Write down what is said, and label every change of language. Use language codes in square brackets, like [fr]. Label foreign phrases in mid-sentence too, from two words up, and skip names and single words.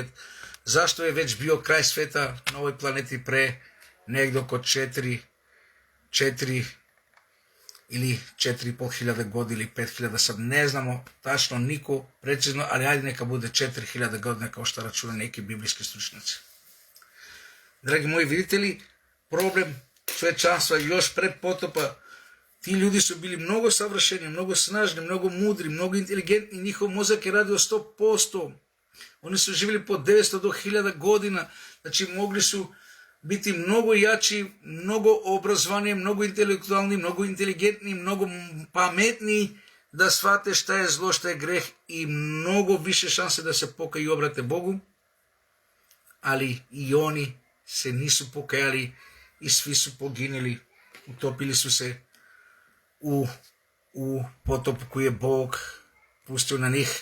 [sr] Zašto je već bio kraj sveta na ovoj planeti pre negdje oko 4 ili 4.500 godina ili 5.000, sad ne znamo tačno niko precizno, ali ajde neka bude 4.000 godina kao što računa neki biblijski stručnjaci. Драги мои, видите ли проблем човечанства još пред потопа? Ti ljudi su bili mnogo savršeni, mnogo snažni, mnogo mudri, mnogo inteligentni, njihov mozak je radio 100%. Oni su živjeli po 900 do 1000 godina, znači mogli su biti mnogo jači, mnogo obrazovaniji, mnogo intelektualni, mnogo inteligentni, mnogo pametniji, da shvate šta je zlo, šta je greh i mnogo više šanse da se pokaju i obrate Bogu, ali i oni se nisu pokajali i svi su poginuli, utopili su se u potop koji je Bog pustio na njih.